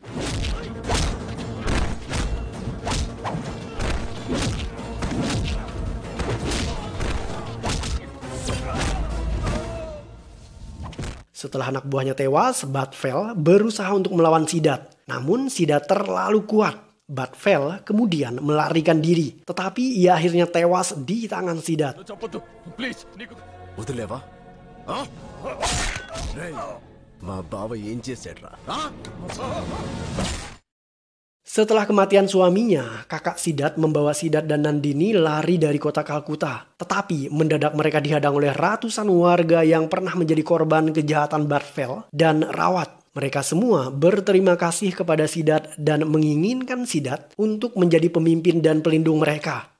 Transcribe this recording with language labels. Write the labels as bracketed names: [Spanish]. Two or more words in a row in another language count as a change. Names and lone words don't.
[Indonesian] Setelah anak buahnya tewas, Badvel berusaha untuk melawan Sidat. Namun Sidat terlalu kuat. Badvel kemudian melarikan diri. Tetapi ia akhirnya tewas di tangan Sidat. [Telugu] వదిలేవా మా బావ ఏం చేశాడ్రా [Indonesian] Setelah kematian suaminya, kakak Sidat membawa Sidat dan Nandini lari dari kota Kalkuta. Tetapi mendadak mereka dihadang oleh ratusan warga yang pernah menjadi korban kejahatan Badvel dan Rawat. Mereka semua berterima kasih kepada Sidat dan menginginkan Sidat untuk menjadi pemimpin dan pelindung mereka.